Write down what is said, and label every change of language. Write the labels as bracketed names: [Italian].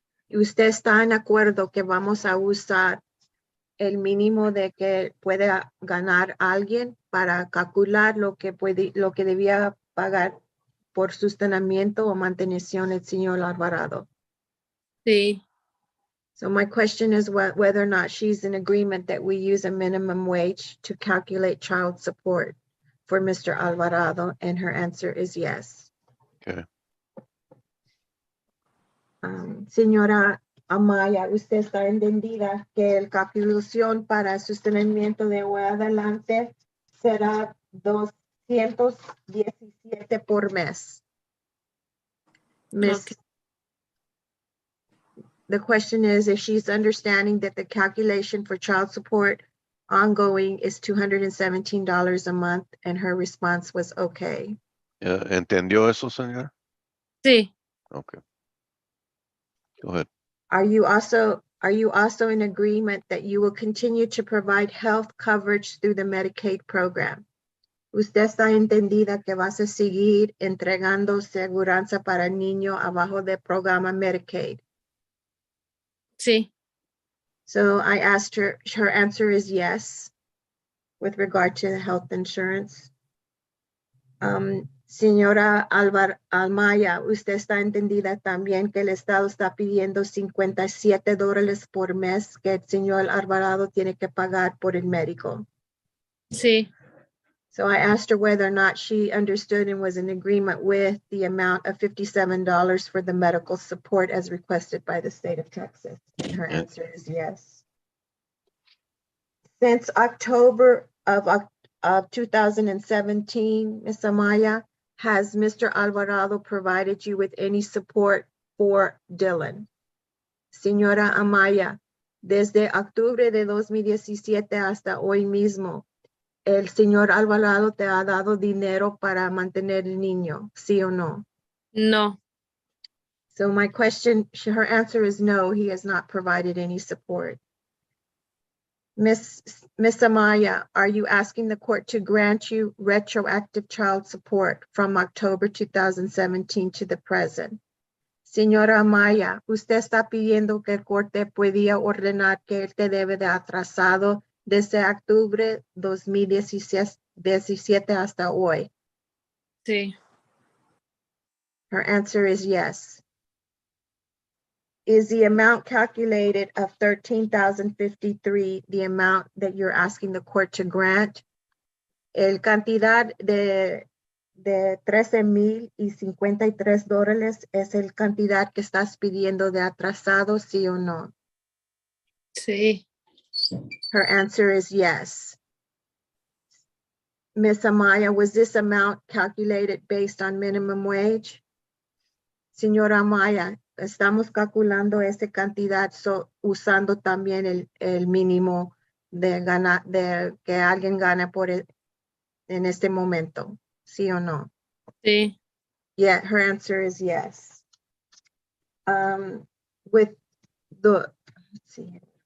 [Spanish] Usted está en acuerdo que vamos a usar el mínimo de que puede ganar alguien para calcular lo que debía pagar por sostenimiento o mantención el señor Alvarado. Sí, [English] So my question is whether or not she's in agreement that we use a minimum wage to calculate child support for Mr. Alvarado, and her answer is yes. Okay. [Spanish] Señora Amaya, usted está entendida que el calculación para sostenimiento de hoy adelante será 217 por mes. [English] Miss, Okay. The question is if she's understanding that the calculation for child support ongoing is $217 a month, and her response was okay. [Spanish] ¿Entendió eso, señora? Sí, [English] Okay. Go ahead. Are you also in agreement that you will continue to provide health coverage through the Medicaid program? [Spanish] Usted está entendida que vas a seguir entregando seguranza para niños abajo del programa Medicaid. Sí, [English] So I asked her, her answer is yes, with regard to the health insurance. [Spanish] Señora Almaya, usted está entendida también que el Estado está pidiendo $57 por mes que el señor Alvarado tiene que pagar por el médico. sí, [English] So I asked her whether or not she understood and was in agreement with the amount of $57 for the medical support as requested by the state of Texas. And her Yeah. answer is yes. Since October of 2017, Ms. Amaya, has Mr. Alvarado provided you with any support for Dylan? [Spanish] Señora Amaya, desde octubre de 2017 hasta hoy mismo, ¿el señor Alvarado te ha dado dinero para mantener el niño? ¿Sí o no? no, [English] So my question, her answer is no, he has not provided any support. Miss Amaya, are you asking the court to grant you retroactive child support from October 2017 to the present? [Spanish] Señora Amaya, usted está pidiendo que el corte podía ordenar que él te debe de atrasado desde octubre 2017 hasta hoy. sí, [English] Her answer is yes. Is the amount calculated of $13,053 the amount that you're asking the court to grant? [Spanish] El cantidad de $13,053 es el cantidad que estás pidiendo de atrasado, sí o no? sí, [English] Her answer is yes. Ms. Amaya, was this amount calculated based on minimum wage? [Spanish] Señora Amaya, estamos calculando esa cantidad usando también el mínimo de que alguien gana en este momento, ¿sí o no? sí, [English] Yeah, her answer is yes. With the, let's see.